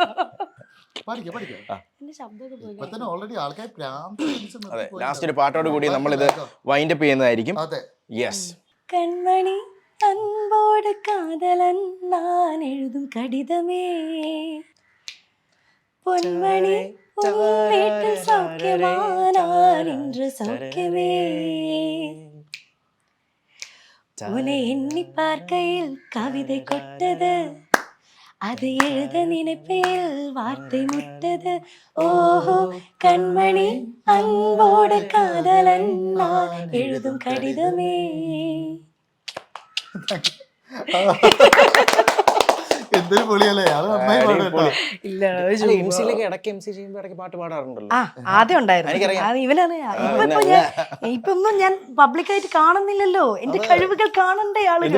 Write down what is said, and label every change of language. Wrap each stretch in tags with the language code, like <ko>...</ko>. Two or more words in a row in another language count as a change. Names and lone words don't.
<ml>അതെ, ലാസ്റ്റ് ഒരു പാട്ടോട് കൂടി നമ്മളിത് വൈൻഡപ്പ് ചെയ്യുന്നതായിരിക്കും. യെസ്.</ml> <ta>கண்மணி அன்போடு காதலன் நான் எழுதும் கடிதமே, பொன்மணி வீட்டில் சௌக்கியமா நான் இன்று சௌக்கியமே, உன்னை எண்ணி பார்க்கையில் கவிதை கொட்டது, அது எழுத நினைப்பேல் வார்த்தை முட்டது, ஓஹோ கண்மணி அன்போடு காதலன் நான் எழுதும் கடிதமே.</ta> <ml>എന്തൊരു പൊളിയല്ലേ, പാട്ട് പാടാറുണ്ടല്ലോ. ആദ്യം ഉണ്ടായിരുന്നു, ഇവനാണ്. ഇപ്പൊന്നും ഞാൻ പബ്ലിക്കായിട്ട് കാണുന്നില്ലല്ലോ, എന്റെ കഴിവുകൾ കാണണ്ടേ ആളുകൾ.</ml>